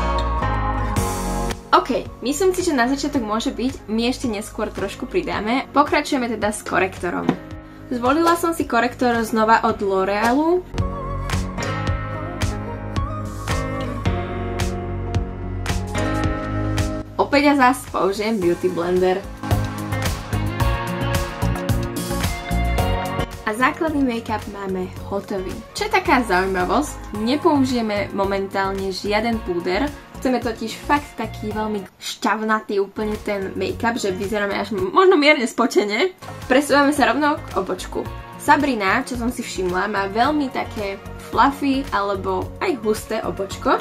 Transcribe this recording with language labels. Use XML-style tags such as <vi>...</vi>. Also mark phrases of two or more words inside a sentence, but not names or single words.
<sk>OK, myslím si, že na začiatok môže byť, my ešte neskôr trošku pridáme. Pokračujeme teda s korektorom. Zvolila som si korektor znova od L'Orealu. Opäť a zás použijem</sk> <en>beauty blender.</en> <sk>A základný make-up máme hotový. Čo je taká zaujímavosť, nepoužijeme momentálne žiaden púder. Chceme totiž fakt taký veľmi šťavnatý úplne ten make-up, že vyzeráme až možno mierne spotene. Presúvame sa rovno k obočku. Sabrina, čo som si všimla, má veľmi také fluffy alebo aj husté obočko.</sk>